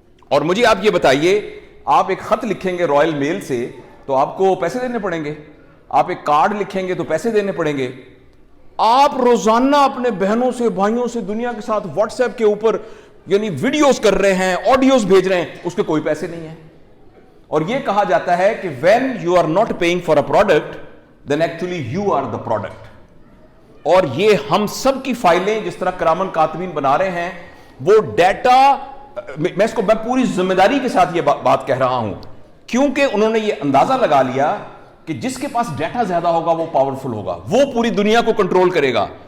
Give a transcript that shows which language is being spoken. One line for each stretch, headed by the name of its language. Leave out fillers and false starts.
Urdu: اور مجھے آپ یہ بتائیے، آپ ایک خط لکھیں گے رائل میل سے تو آپ کو پیسے دینے پڑیں گے، آپ ایک کارڈ لکھیں گے تو پیسے دینے پڑیں گے. آپ روزانہ اپنے بہنوں سے، بھائیوں سے دنیا کے ساتھ واٹس ایپ کے اوپر یعنی ویڈیوز کر رہے ہیں، آڈیوز بھیج رہے ہیں، اس کے کوئی پیسے نہیں ہیں. اور یہ کہا جاتا ہے کہ
English: when you are not paying for a product then actually you are the product.
Urdu: اور یہ ہم سب کی فائلیں جس طرح کرامن کاتبین بنا رہے ہیں، وہ ڈیٹا، میں اس کو میں پوری ذمہ داری کے ساتھ یہ بات کہہ رہا ہوں کیونکہ انہوں نے یہ اندازہ لگا لیا کہ جس کے پاس ڈیٹا زیادہ ہوگا وہ پاورفل ہوگا، وہ پوری دنیا کو کنٹرول کرے گا.